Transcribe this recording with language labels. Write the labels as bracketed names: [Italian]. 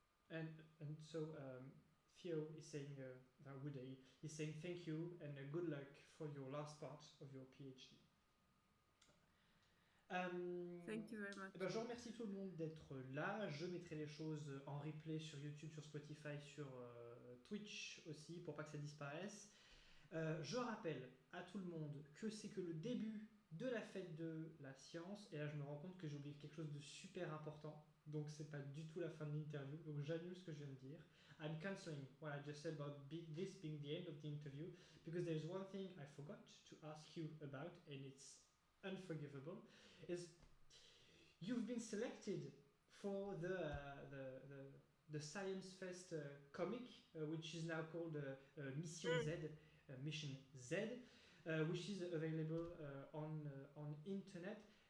[English] And so Theo is saying, he's saying thank you and good luck for your last part of your PhD. Thank you very much. [French] Ben, je remercie tout le monde d'être là. Je mettrai les choses en replay sur YouTube, sur Spotify, sur Twitch aussi, pour pas que ça disparaisse. Je rappelle à tout le monde que c'est que le début de la fête de la science, et là je me rends compte que j'ai oublié quelque chose de super important, donc c'est pas du tout la fin de l'interview, donc j'annule ce que je viens de dire. [English] I'm cancelling what I just said about this being the end of the interview, because there's one thing I forgot to ask you about, and it's unforgivable, is you've been selected for the Science Fest comic, which is now called Mission Z, which is available on internet.